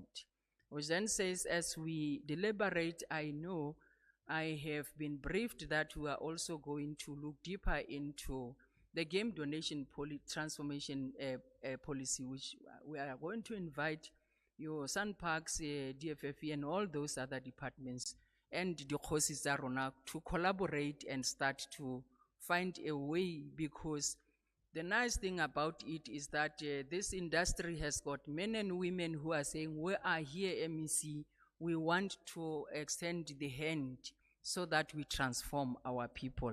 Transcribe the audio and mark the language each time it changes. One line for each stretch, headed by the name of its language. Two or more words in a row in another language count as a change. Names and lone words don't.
English: Which then says, as we deliberate, I know I have been briefed that we are also going to look deeper into the game donation transformation policy, which we are going to invite your SANParks, DFFE, and all those other departments and the
Tswana: Kgosi tsa rona
English: to collaborate and start to find a way, because the nice thing about it is that this industry has got men and women who are saying, we are here, MEC, we want to extend the hand so that we transform our people.